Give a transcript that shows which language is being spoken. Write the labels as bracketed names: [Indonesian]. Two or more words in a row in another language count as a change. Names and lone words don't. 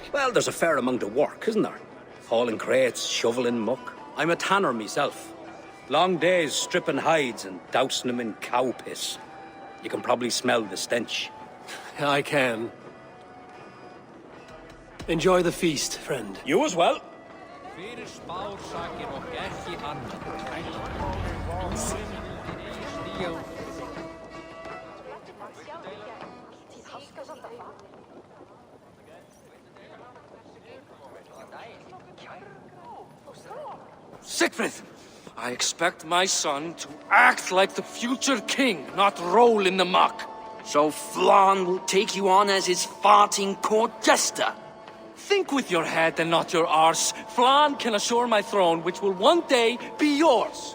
[English] Well, there's a fair amount of work, isn't there? Hauling crates, shoveling muck. I'm a tanner myself. Long days stripping hides and dousing them in cow piss. You can probably smell the stench. I can. Enjoy the feast, friend. You as well. [Icelandic] Fyrir spársakir og ekki annað. [English] Sigfrid! I expect my son to act like the future king, not roll in the muck. So Flann will take you on as his farting court jester? Think with your head and not your arse. Flann can assure my throne, which will one day be yours.